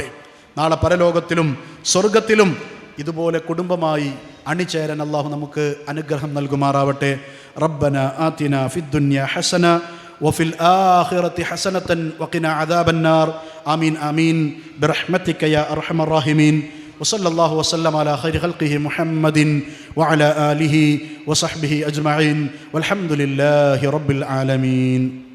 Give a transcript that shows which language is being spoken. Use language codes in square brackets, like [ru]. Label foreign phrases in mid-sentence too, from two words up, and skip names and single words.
[ml] നാളെ പരലോകത്തിലും സ്വർഗത്തിലും ഇതുപോലെ കുടുംബമായി അണിചേരാൻ അല്ലാഹു നമുക്ക് അനുഗ്രഹം നൽകുമാറാവട്ടെ. [ar] ربنا آتنا في الدنيا حسنة وفي الآخرة حسنة وقنا عذاب النار. آمين آمين برحمتك يا أرحم الراحمين. وصلى الله وسلم على خير خلقه محمد وعلى آله وصحبه أجمعين والحمد لله رب العالمين.